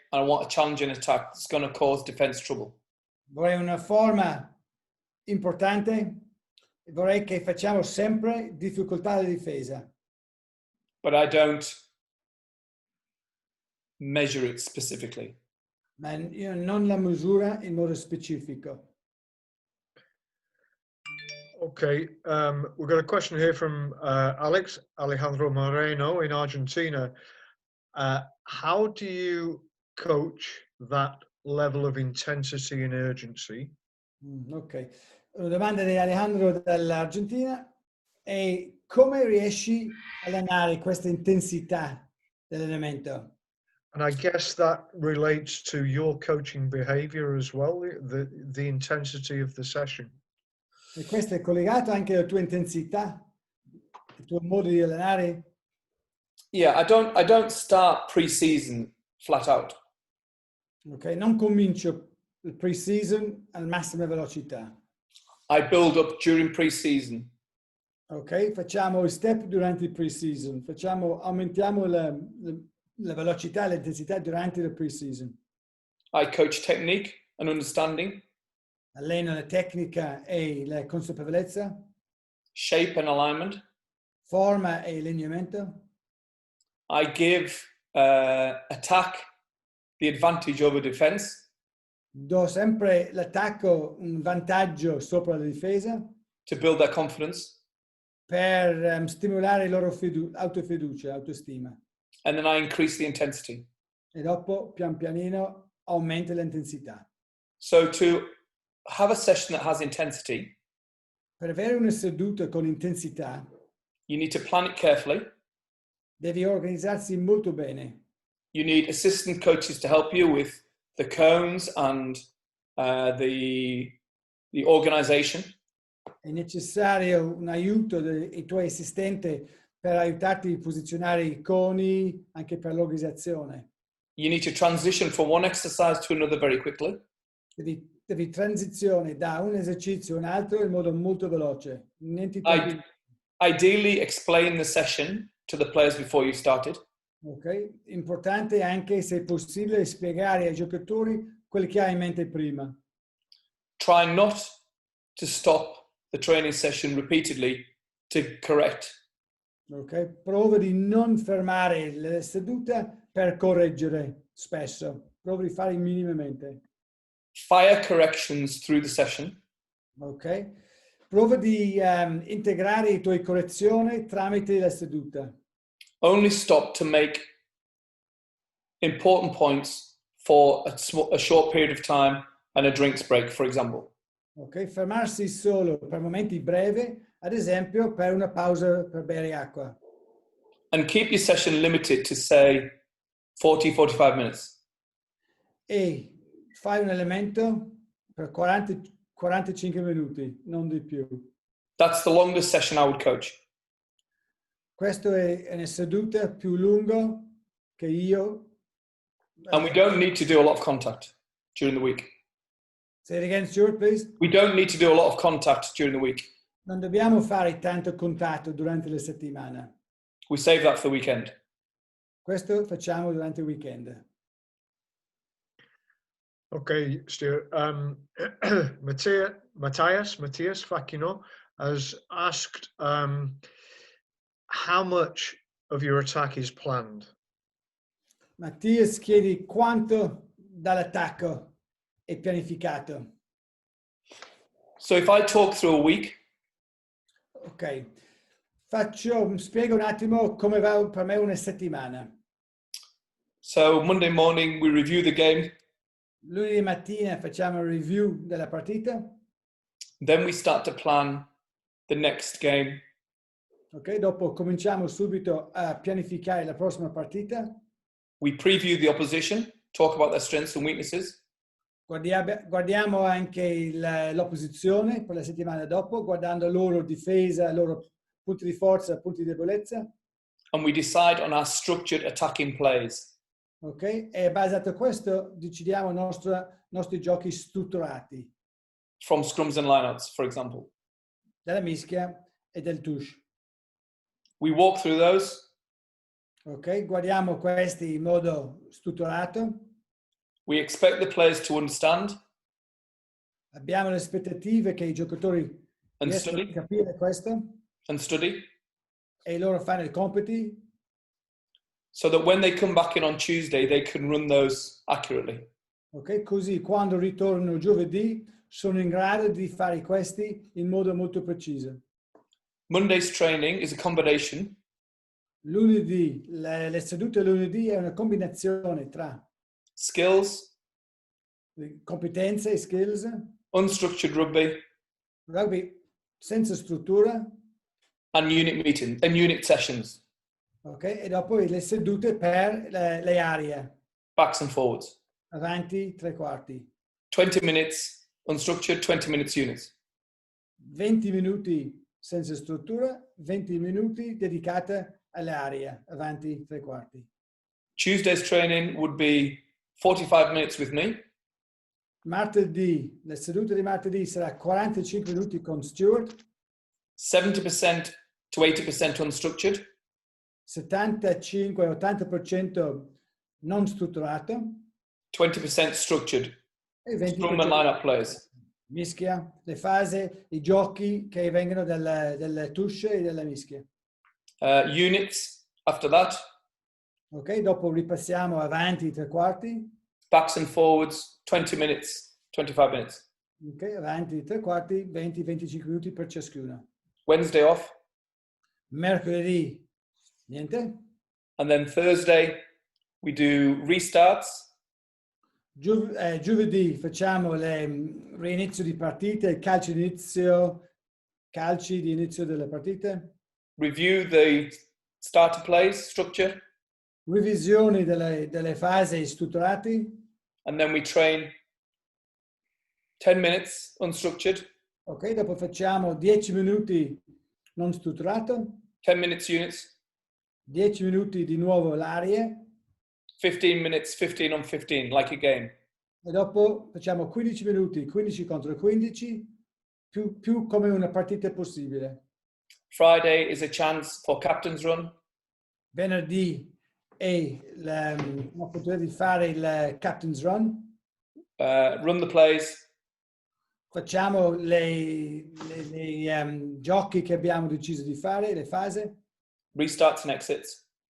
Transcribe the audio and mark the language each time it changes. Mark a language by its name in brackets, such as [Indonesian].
[English] I want a challenging attack that's going to cause defense trouble. [Italian] Vorrei una forma importante. Vorrei che facciamo sempre difficoltà alla difesa. [English] But I don't measure it specifically. [Italian] Ma io non la misura in modo specifico. [English] Okay, we've got a question here from Alejandro Moreno in Argentina. How do you coach that level of intensity and urgency? [Italian] Ok, una domanda di Alejandro dall'Argentina è come riesci a allenare questa intensità dell'allenamento? [English] And I guess that relates to your coaching behavior as well, the intensity of the session. [Italian] E questo è collegato anche alla tua intensità, al tuo modo di allenare? [English] Yeah, I don't start pre-season flat out. [Italian] Ok, non comincio il pre-season al massima velocità. [English] I build up during pre-season. [Italian] Ok, facciamo i step durante il pre-season, aumentiamo la velocità e l'intensità durante il pre-season. [English] I coach technique and understanding. [Italian] Alleno la tecnica e la consapevolezza. [English] Shape and alignment. [Italian] Forma e allineamento. [English] I give attack the advantage over defense. [Italian] Do sempre l'attacco un vantaggio sopra la difesa. [English] To build their confidence. [Italian] Per stimolare il loro autofiducia, autostima. [English] And then I increase the intensity. [Italian] E dopo, pian pianino, aumenta l'intensità. [English] So to have a session that has intensity, [Italian] per avere una seduta con intensità, [English] you need to plan it carefully. [Italian] Devi organizzarsi molto bene. [English] You need assistant coaches to help you with the cones and the organization. [Italian] È necessario un aiuto dei tuoi assistenti per aiutarti a posizionare i coni, anche per l'organizzazione. [English] You need to transition from one exercise to another very quickly. [Italian] Devi transizione da un esercizio a un altro in modo molto veloce. [English] Ideally, explain the session to the players before you started. [Italian] Ok, importante anche, se possibile, spiegare ai giocatori quello che hai in mente prima. [English] Try not to stop the training session repeatedly to correct. [Italian] Ok, prova di non fermare la seduta per correggere spesso. Prova di fare minimamente. [English] Fire corrections through the session. [Italian] Ok, prova di integrare le tue correzioni tramite la seduta. [English] Only stop to make important points for a short period of time and a drinks break, for example. [Italian] Ok, fermarsi solo per momenti brevi, ad esempio per una pausa per bere acqua. [English] And keep your session limited to, say, 40-45 minutes. [Italian] E fai un elemento per 45 minuti, non di più. [English] That's the longest session I would coach. [Italian] Questo è una seduta più lunga che io. [English] And we don't need to do a lot of contact during the week. Say it again, Stuart, please. We don't need to do a lot of contact during the week. [Italian] Non dobbiamo fare tanto contatto durante la settimana. [English] We save that for the weekend. [Italian] Questo facciamo durante il weekend. [English] Okay, Stuart. Matthias Facchino has asked how much of your attack is planned? [Italian] Mattias chiede quanto dall'attacco è pianificato. [English] So if I talk through a week, [Italian] Ok, spiego un attimo come va per me una settimana. [English] so Monday morning we review the game, [Italian] Lunedì mattina facciamo un review della partita. [English] then we start to plan the next game. [Italian] Ok, dopo cominciamo subito a pianificare la prossima partita. [English] We preview the opposition, talk about their strengths and weaknesses. [Italian] Guardiamo anche l'opposizione per la settimana dopo, guardando la loro difesa, i loro punti di forza, punti di debolezza. [English] And we decide on our structured attacking plays. [Italian] Ok, e basato a questo decidiamo i nostri giochi strutturati. [English] From scrums and lineouts, for example. [Italian] Della mischia e del touche. [English] We walk through those. [Italian] Ok, guardiamo questi in modo strutturato. [English] We expect the players to understand [Italian] Abbiamo le aspettative che i giocatori [English] and [Italian] riescano a [English] study [Italian] capire questo [English] and study, [Italian] e loro fanno i compiti, [English] so that when they come back in on Tuesday, they can run those accurately. ok? [Italian] Così quando ritornano giovedì sono in grado di fare questi in modo molto preciso. [English] Monday's training is a combination [Italian] Lunedì, le sedute lunedì è una combinazione tra [English] skills, [Italian] competenze e skills, [English] unstructured [Italian] rugby senza struttura, [English] and unit meetings and unit sessions, ok? [Italian] E dopo le sedute per le aree, [English] backs and forwards. [Italian] avanti, tre quarti. [English] 20 minutes unstructured, 20 minutes units. [Italian] 20 minuti senza struttura, 20 minuti dedicate alle aree, avanti, tre quarti. [English] Tuesday's training would be 45 minutes with me, [Italian] Martedì, la seduta di martedì sarà 45 minuti con Stuart, [English] 70% to 80% unstructured, [Italian] 75-80% non strutturato [English] 20% structured, [Italian] e [English] scrum and lineup plays. [Italian] mischia, le fasi, i giochi che vengono dalle touche e dalla mischia. [English] Units after that, [Italian] Ok, dopo ripassiamo avanti tre quarti, [English] backs and forwards, 20 minutes, 25 minutes. [Italian] ok, avanti tre quarti, 20-25 minuti per ciascuno. [English] Wednesday off, [Italian] Mercoledì, niente. [English] and then Thursday we do restarts, [Italian] Giovedì facciamo l'inizio di partite, calci di inizio delle partite, [English] review the starter plays structure, [Italian] revisioni delle fasi strutturati, [English] and then we train 10 minutes unstructured, [Italian] ok, dopo facciamo 10 minuti non strutturato, [English] 10 minutes units, [Italian] 10 minuti di nuovo l'arie [English] 15 minutes, 15 on 15, like a game. [Italian] e dopo facciamo 15 minuti, 15 contro 15, più come una partita possibile. [English] Friday is a chance for captain's run. [Italian] Venerdì è l'opportunità di fare il captain's run. [English] Run the plays, [Italian] Facciamo i giochi che abbiamo deciso di fare, le fasi. [English] restarts and exits.